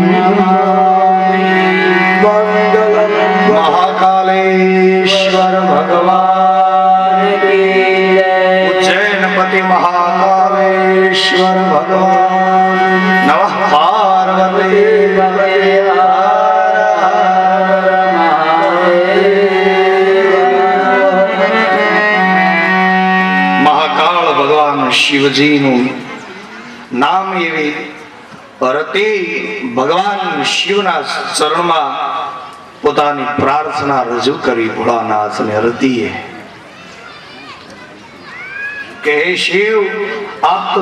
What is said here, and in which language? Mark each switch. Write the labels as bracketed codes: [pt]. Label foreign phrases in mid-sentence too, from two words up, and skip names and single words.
[hi] मङ्गलं महाकालेश्वर भगवान की उज्जैनपति महाकालेश्वर भगवान नमः पार्वती [gu] महाकाल भगवान शिवजी નું નામ એવી રતિ ભગવાન શિવના ચરણમાં પોતાની પ્રાર્થના રજૂ કરી ભોળાનાથને રતિએ કે હે શિવ આપ તો